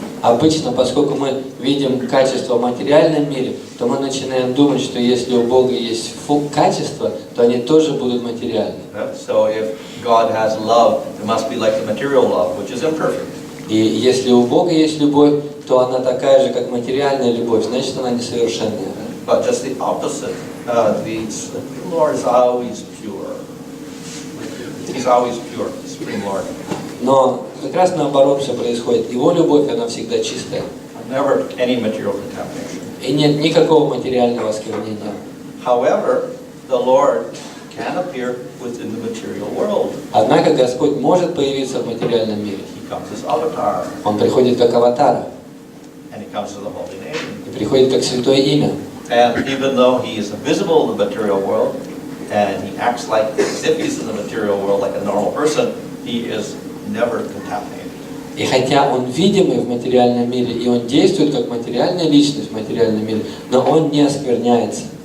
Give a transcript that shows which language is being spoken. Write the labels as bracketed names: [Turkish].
[Russian] Обычно, поскольку мы видим качество в материальном мире, то мы начинаем думать, что если у Бога есть качества, то они тоже будут материальны. [English] So if God has love, it must be like the material love, which is imperfect. [Russian] И если у Бога есть любовь, то она такая же, как материальная любовь, значит она несовершенная. [English] But just the opposite, the Lord is always pure. He's always pure, the Supreme Lord. [Russian] Но как раз наоборот все происходит. Его любовь, она всегда чистая. [English] Never any material contamination. [Russian] И нет никакого материального осквернения. [English] However, the Lord can appear within the material world. [Russian] Однако Господь может появиться в материальном мире. [English] He comes as avatar. [Russian] Он приходит как аватар. [English] And He comes to the holy name. [Russian] И приходит как святое имя. [English] And even though He is visible in the material world, and He acts like as if He's in the material world like a normal person, He is never contaminated. [Russian] И хотя Он видимый в материальном мире, и Он действует как материальная личность в материальном мире, но Он не оскверняется.